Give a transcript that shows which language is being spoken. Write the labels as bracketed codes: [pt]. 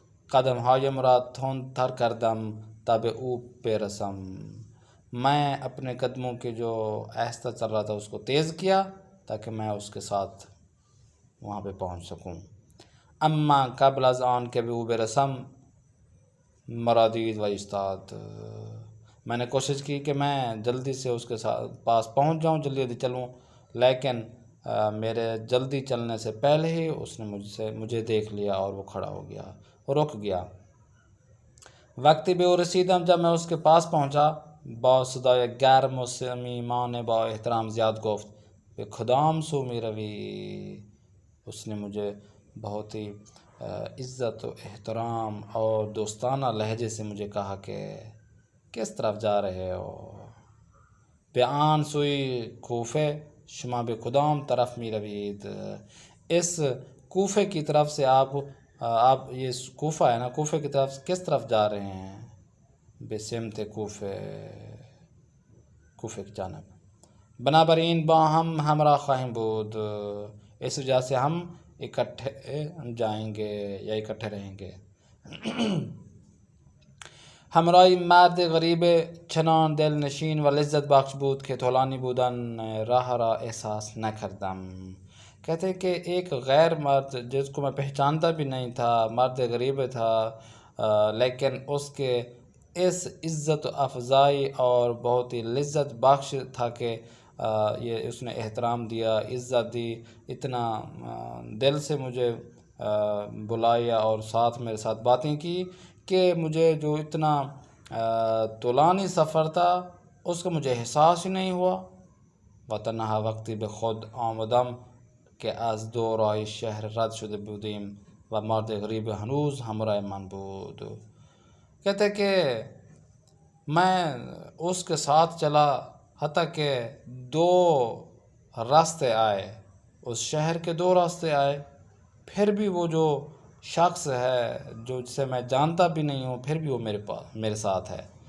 [fa] قدم ہایم را تند تر کردم تب او برسم. [ur] میں اپنے قدموں کے جو آہستہ چل رہا تھا اس کو تیز کیا تاکہ میں اس کے ساتھ وہاں پہ پہنچ سکوں. [fa] اما قبل از آن کہ او برسم مرادید و استاد. [ur] میں نے کوشش کی کہ میں جلدی سے اس کے پاس پہنچ جاؤں، جلدی جلدی چلوں، لیکن میرے جلدی چلنے سے پہلے ہی اس نے مجھے دیکھ لیا اور وہ کھڑا ہو گیا، رک گیا. [fa] وقتی به او رسیدم، [ur] جب میں اس کے پاس پہنچا، [fa] با صدای گرم و صمیمانه با احترام زیاد گفت به کدام سو می روی. [ur] اس نے مجھے بہت ہی عزت و احترام اور دوستانہ لہجے سے مجھے کہا کہ کس طرف جا رہے ہو. [fa] به آن سوی کوفه شما به کدام طرف می روید. [ur] اس کوفے کی طرف سے آپ یہ کوفہ ہے نا، کوفے کی طرف کس طرف جا رہے ہیں؟ [fa] به سمت کوفے، [ur] کوفے کی جانب. [fa] بنابراین با ہم ہمراہ خواہیم بود. [ur] اس وجہ سے ہم اکٹھے جائیں گے یا اکٹھے رہیں گے. [fa] همراهی مرد غریب چنان دل نشین و لذت بخش بود که طولانی بودن راه را احساس نکردم. [ur] کہتے ہیں کہ ایک غیر مرد جس کو میں پہچانتا بھی نہیں تھا، مرد غریب تھا، لیکن اس کے اس عزت افزائی اور بہت ہی لذت بخش تھا کہ یہ اس نے احترام دیا، عزت دی، اتنا دل سے مجھے بلایا اور ساتھ میرے ساتھ باتیں کی کہ مجھے جو اتنا طولانی سفر تھا اس کا مجھے احساس ہی نہیں ہوا. [fa] و تنها وقتی به خود آمدم که از دورای شهر رد شده بودیم و مرد غریب هنوز همراه من بود. [ur] کہتے کہ میں اس کے ساتھ چلا حتیٰ کہ 2 راستے آئے، اس شہر کے 2 راستے آئے، پھر بھی وہ جو شخص ہے جو جسے میں جانتا بھی نہیں ہوں پھر بھی وہ میرے ساتھ ہے.